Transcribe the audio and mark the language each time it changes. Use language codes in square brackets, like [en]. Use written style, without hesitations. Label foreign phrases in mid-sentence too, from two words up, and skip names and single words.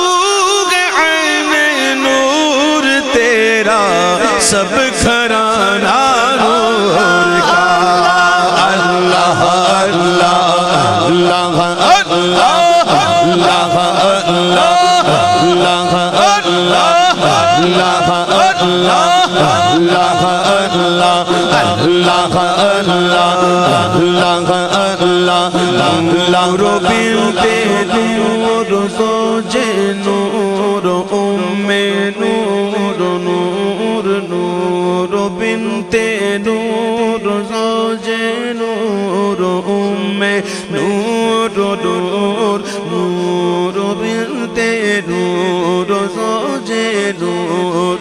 [ur] عین نور تیرا سب گھرانہ نور کا، اللہ اللہ اللہ اللہ اللہ اللہ اللہ اللہ اللہ [ar] اللہ اللہ نور بنت نور زوج نور ام نور نور نور بنت نور زوج نور ام نور نور نور بنت نور زوج نور